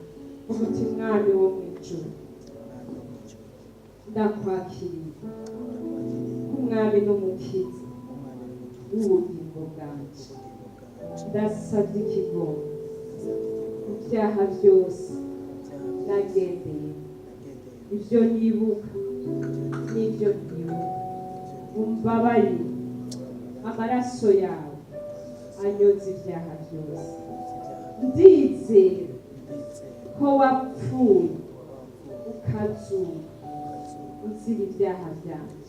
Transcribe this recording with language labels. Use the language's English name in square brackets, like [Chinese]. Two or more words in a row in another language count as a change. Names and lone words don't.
[Rundi] Umuti mwami wo mu ijuru, ndakwakiriye nk'umwami n'umukiza w'ubugingo bwanje. Ndasabye ikigongo mu byaha byose nagendeye, ibyo nibuka n'ibyo ntibuka. Umbabarire, amaraso yawe anyoza ibyaha byose. Ndizera ko wapfuye ukazuka uzira ibyaha byanje.